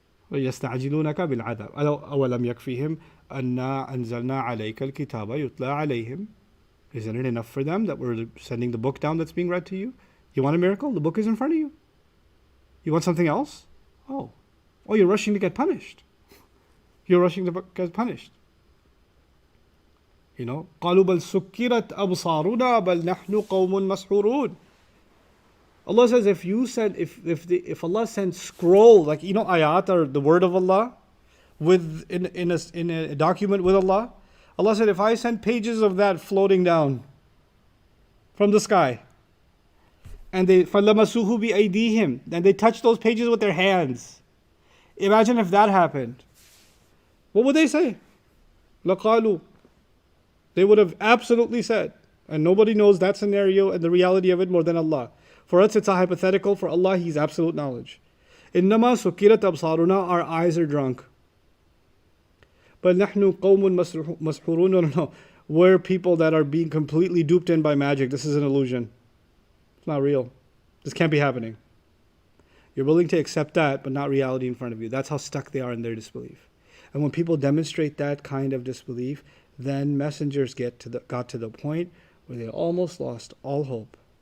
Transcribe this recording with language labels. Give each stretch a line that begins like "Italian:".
Arabic: وَيَسْتَعْجِلُونَكَ بِالْعَذَابِ أَوَلَمْ يَكْفِهِمْ أَنَّا أَنزَلْنَا عَلَيْكَ الْكِتَابَ يُتْلَى عَلَيْهِمْ.
English: Isn't it enough for them that we're sending the book down that's being read to you? You want a miracle? The book is in front of you. You want something else? Oh, you're rushing to get punished. You're rushing to get punished. You know,
Arabic: قَالُوا بَلْ سُكِّرَتْ أَبْصَارُنَا بَلْ نَحْنُ قَوْمٌ مَسْحُورُونَ.
English: Allah says if Allah sends scroll, like you know ayat are the word of Allah, with in a document with Allah. Allah said, if I send pages of that floating down from the sky, and they
Arabic: فَلَمَسُوهُ بِأَيْدِيهِمْ,
English: and they touch those pages with their hands. Imagine if that happened. What would they say?
Arabic: لَقَالُوا.
English: They would have absolutely said, and nobody knows that scenario and the reality of it more than Allah. For us it's a hypothetical, for Allah He's absolute knowledge.
Arabic: إِنَّمَا سُكِّرَتْ أَبْصَارُنَا.
English: Our eyes are drunk.
Arabic: But نَحْنُ قَوْمٌ مَسْحُورُونَ.
English: No, we're people that are being completely duped in by magic. This is an illusion. It's not real. This can't be happening. You're willing to accept that, but not reality in front of you. That's how stuck they are in their disbelief. And when people demonstrate that kind of disbelief, then messengers got to the point where they almost lost all hope.